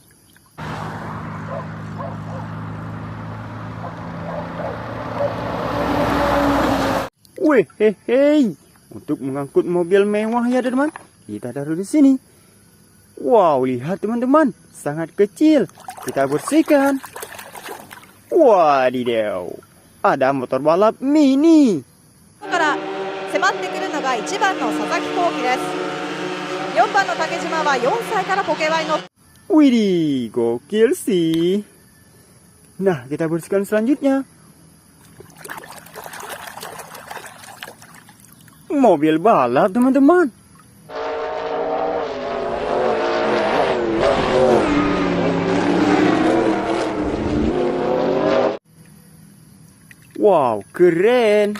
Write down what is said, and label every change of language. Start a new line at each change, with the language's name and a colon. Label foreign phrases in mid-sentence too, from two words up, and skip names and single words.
Indonesian: Wih, hehe. Untuk mengangkut mobil mewah ya teman-teman, kita taruh di sini. Wow, lihat teman-teman, sangat kecil. Kita bersihkan. Wadidaw, ada motor balap mini.
Japanese: から迫ってくるのが1番の佐々木幸輝です。4番の竹島は4歳からポケバイの
Indonesian: Widih, gokil sih. Nah, kita bersihkan selanjutnya. Mobil balap teman-teman. Wow, keren.